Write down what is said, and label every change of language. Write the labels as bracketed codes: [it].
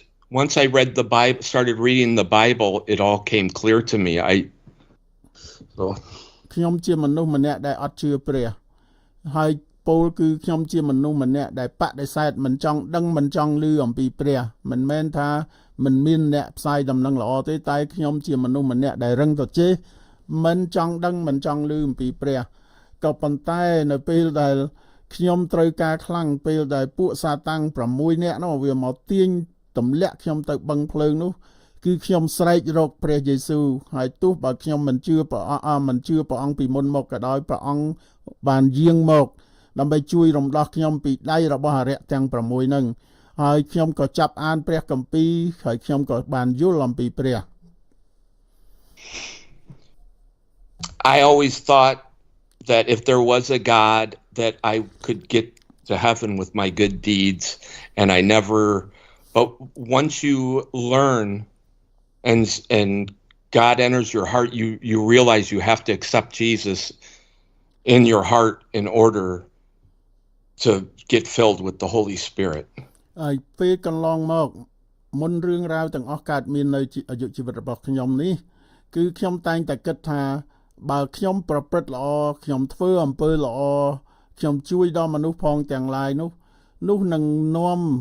[en] Once I read the Bible, started reading the Bible, it all came clear to me. [km] ខ្ញុំជាមនុស្សម្នាក់ដែលអត់ជឿព្រះហើយពោលគឺខ្ញុំជាមនុស្សម្នាក់ដែលបដិសេធមិនចង់ដឹងមិនចង់ឮអំពីព្រះមិនមែនថាមិនមានអ្នកផ្សាយដំណឹងល្អទេតែខ្ញុំជាមនុស្សម្នាក់ដែលរឹងត្រចេះមិនចង់ដឹងមិនចង់ឮអំពីព្រះក៏ប៉ុន្តែនៅពេលដែល ខ្ញុំត្រូវការខ្លាំងពេលដែលពួកសាតាំង6នាក់នោះវាមកទាញទម្លាក់ខ្ញុំទៅបឹងភ្លើងនោះគឺខ្ញុំស្រែករកព្រះយេស៊ូវហើយទោះបើខ្ញុំមិនជឿព្រះអង្គពីមុនមកក៏ដោយព្រះអង្គបានយាងមកដើម្បីជួយរំដោះខ្ញុំពីដៃរបស់អរិយទាំង6ហ្នឹងហើយខ្ញុំក៏ចាប់អានព្រះគម្ពីរហើយខ្ញុំក៏បានយល់អំពីព្រះ [en] I always thought that if there was a God that I could get to heaven with my good deeds and I never but once you learn and God enters your heart you realize you have to accept Jesus in your heart in order to get filled with the Holy Spirit [km] ហើយពេលកន្លងមកមុនរឿងរ៉ាវទាំងអស់កើតមាននៅអាយុជីវិតរបស់ខ្ញុំនេះគឺខ្ញុំតែងតែគិតថាបើខ្ញុំប្រព្រឹត្តល្អខ្ញុំធ្វើអំពើល្អខ្ញុំជួយដល់មនុស្សផងទាំងឡាយនោះនឹងនាំ